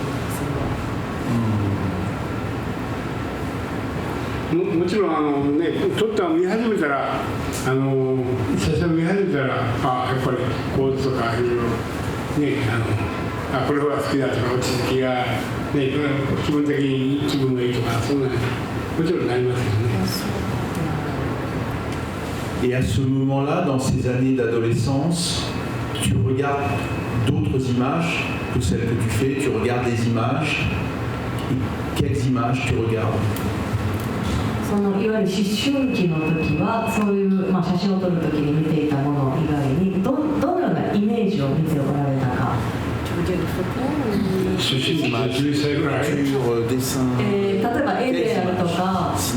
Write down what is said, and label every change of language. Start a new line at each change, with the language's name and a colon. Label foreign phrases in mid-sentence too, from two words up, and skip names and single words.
Japanese: もちろん撮ったの見始めたら写真を見始めたらやっぱり構図とかいろいろこれは好きだとか落ち着きが、気分的に気分がいいとかそんなもちろんなりますよね。
French: Et à ce moment-là, dans ces années d'adolescence, tu regardes d'autres images que celles que tu fais, tu regardes des images. Et quelles images tu regardes?
Japanese: そのいわゆる思春期の時はそういう、写真を撮る時に見ていたもの以外にどのようなイメージを見ておられたか。思春期は10歳ぐらい。例えば絵であるとか。